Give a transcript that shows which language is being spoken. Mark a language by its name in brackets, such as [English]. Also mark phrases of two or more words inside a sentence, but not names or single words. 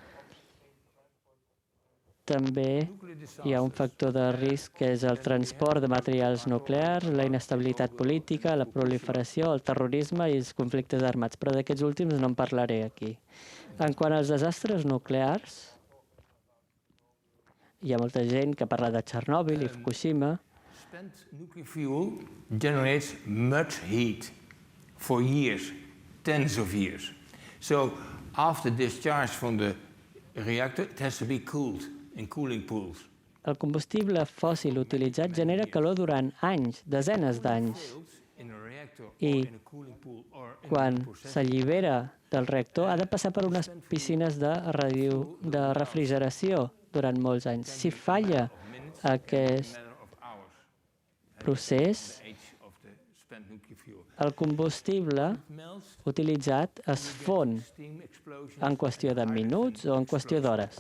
[Catalan] També hi ha un factor de risc que és el transport de materials nuclears, la inestabilitat política, la proliferació, el terrorisme i els conflictes armats. Però d'aquests últims no en parlaré aquí. En quant als desastres nuclears, hi ha molta gent que parla de Txernòbil i Fukushima. [English] Spent nuclear fuel generates much heat for years, tens of years. So after discharge from the reactor, it has to be cooled in cooling pools. [Catalan] El combustible fòssil utilitzat genera calor durant anys, desenes d'anys. I quan s'allibera del reactor ha de passar per unes piscines de refrigeració durant molts anys. Si falla aquest procés, el combustible utilitzat es fon en qüestió de minuts o en qüestió d'hores.